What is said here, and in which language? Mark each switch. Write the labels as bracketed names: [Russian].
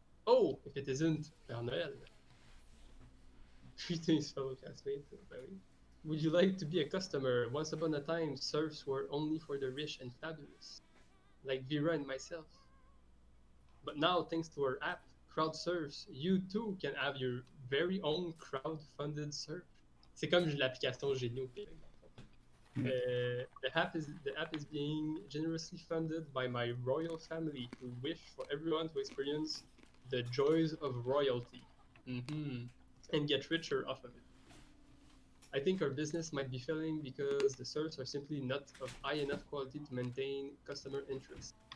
[English] Oh, if it isn't, Père Noël. Greetings, fellow classmates. Would you like to be a customer? Once upon a time, surfs were only for the rich and fabulous, like Vera and myself. But now, thanks to our app, Crowdsurfs, you too can have your very own crowd-funded surf. [French] C'est comme l'application Génie au Québec. [English] The app is being generously funded by my royal family, who wish for everyone to experience the joys of royalty, and get richer off of it. I think our business might be failing because the serves are simply not of high enough quality to maintain customer interest.